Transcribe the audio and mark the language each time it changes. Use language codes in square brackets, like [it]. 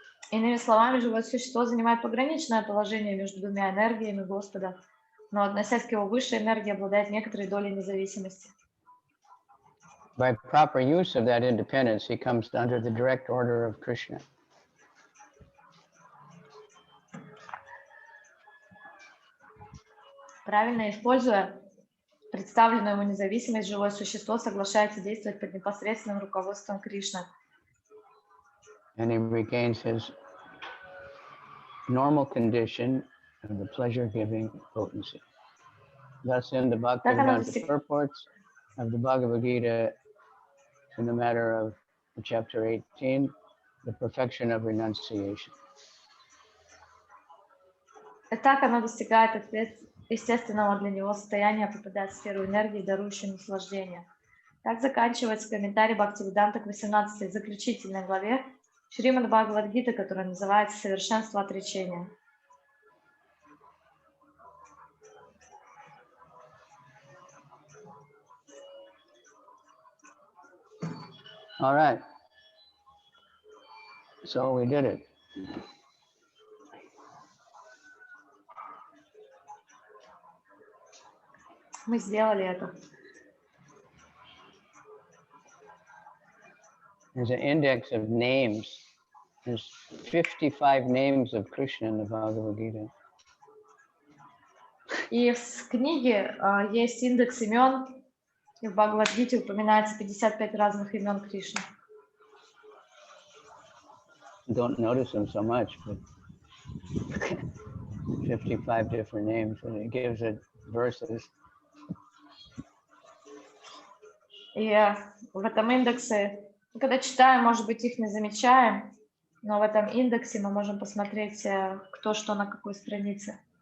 [ru] Иными словами, живое существо занимает пограничное положение между двумя энергиями Господа, но, относясь к его высшей энергии, обладает некоторой долей независимости. [en] By proper use of that independence, he comes under the direct order of Krishna. [ru] Правильно используя представленную ему независимость, живое существо соглашается действовать под непосредственным руководством Кришны. [en] And he regains his normal condition of the pleasure-giving potency. Thus, in the Bhaktivedanta purports of the Bhagavad-Gita, in the matter of chapter 18, the perfection of renunciation. [ru] Так оно достигает естественного для него состояния, попадая в сферу энергии, дарующей наслаждение. Так заканчивается комментарий Бхактивиданта к 18-й заключительной главе Шримад Бхагавад-гиты, которая называется «Совершенство отречения». [en] All right. So we did it. [ru] Мы сделали это. [en] There's an index of names. There's 55 names of Krishna in the Bhagavad-Gita. [ru] И в книге есть индекс имен, и в Бхагавад-гите упоминается 55 разных имен Кришны. [en] Don't notice them so much, but 55 different names, and it gives it verses. [ru] И в этом индексе, когда читаем, может быть, их не замечаем, но в этом индексе мы можем посмотреть, кто что на какой странице.